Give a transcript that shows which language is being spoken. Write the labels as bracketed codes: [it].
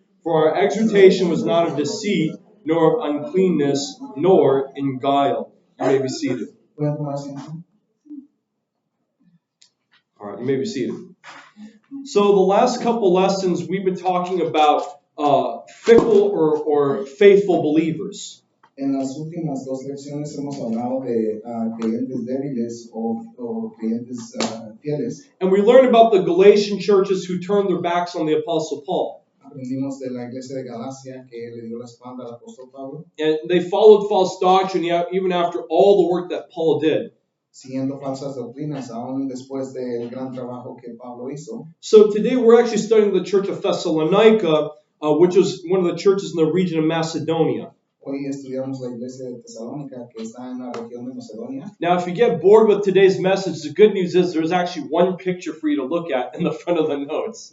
[en] For our exhortation was not of deceit, nor of uncleanness, nor in guile. You may be seated. All right, you may be seated. So the last couple lessons we've been talking about fickle or faithful believers. [es] En las últimas dos lecciones hemos hablado de creyentes débiles o creyentes fieles. [en] And we learned about the Galatian churches who turned their backs on the Apostle Paul. [es] Aprendimos de la iglesia de Galacia que le dio la espalda al apóstol Pablo. [en] And they followed false doctrine even after all the work that Paul did. [es] Siguiendo falsas doctrinas, aún después del gran trabajo que Pablo hizo. [en] So today we're actually studying the church of Thessalonica, which is one of the churches in the region of Macedonia. [es] Hoy estudiamos la iglesia de Tesalónica que está en la región de Macedonia. [en] Now, if you get bored with today's message, the good news is there's actually one picture for you to look at in the front of the notes.